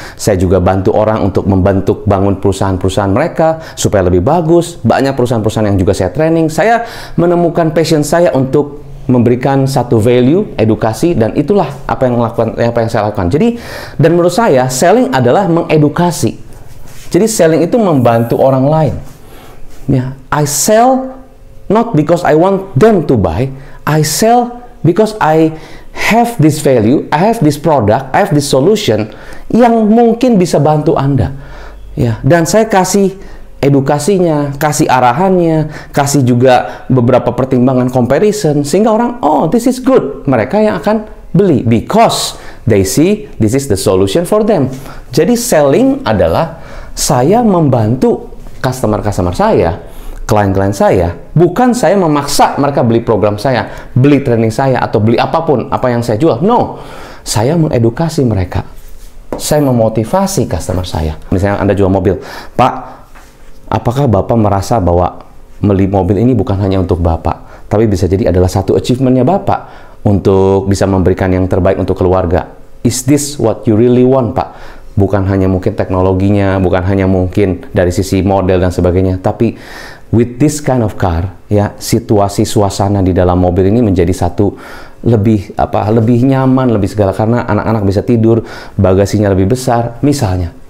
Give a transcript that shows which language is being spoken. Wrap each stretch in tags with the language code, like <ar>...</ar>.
<id>Saya juga bantu orang untuk membentuk bangun perusahaan-perusahaan mereka supaya lebih bagus. Banyak perusahaan-perusahaan yang juga saya training. Saya menemukan passion saya untuk memberikan satu value, edukasi, dan itulah apa yang saya lakukan. Jadi, dan menurut saya, selling adalah mengedukasi. Jadi, selling itu membantu orang lain.</id> <en>Ya, I sell not because I want them to buy, I sell because I have this value, I have this product, I have this solution</en> <id>yang mungkin bisa bantu Anda. Ya, dan saya kasih edukasinya, kasih arahannya, kasih juga beberapa pertimbangan comparison, sehingga orang,</id> <en>oh, this is good.</en> <id>Mereka yang akan beli</id> <en>because they see this is the solution for them.</en> <id>Jadi selling adalah saya membantu customer-customer saya, klien-klien saya, bukan saya memaksa mereka beli program saya, beli training saya, atau beli apapun apa yang saya jual. No, saya mengedukasi mereka. Saya memotivasi customer saya. Misalnya Anda jual mobil, Pak, apakah Bapak merasa bahwa beli mobil ini bukan hanya untuk Bapak, tapi bisa jadi adalah satu achievement-nya Bapak untuk bisa memberikan yang terbaik untuk keluarga.</id> <en>Is this what you really want, Pak?</en> <id>Bukan hanya mungkin teknologinya, bukan hanya mungkin dari sisi model dan sebagainya, tapi</id> <en>with this kind of car,</en> <id>ya, situasi suasana di dalam mobil ini menjadi satu lebih nyaman, lebih segala, karena anak-anak bisa tidur, bagasinya lebih besar, misalnya.</id>